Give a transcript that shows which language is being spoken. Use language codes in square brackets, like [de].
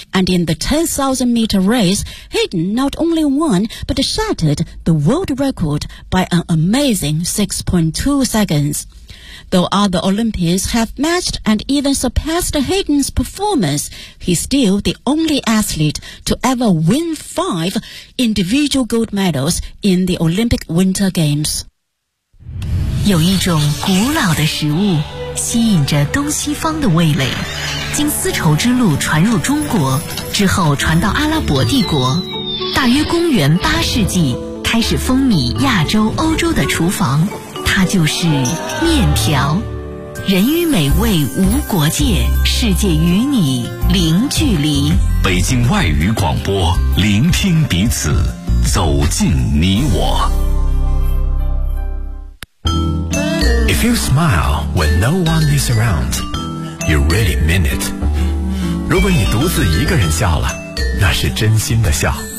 [en] And in the 10,000 meter race, Hayden not only won, but shattered the world record by an amazing 6.2 seconds. Though other Olympians have matched and even surpassed Hayden's performance, he's still the only athlete to ever win 5 individual gold medals in the Olympic Winter Games. [zh] 有一种古老的食物吸引着东西方的味蕾，经丝绸之路传入中国，之后传到阿拉伯帝国，大约公元八世纪开始风靡亚洲欧洲的厨房，它就是面条。人与美味无国界，世界与你零距离。北京外语广播，聆听彼此，走进你我。 [en] If you smile when no one is around, you really mean it. [zh] 如果你独自一个人笑了，那是真心的笑。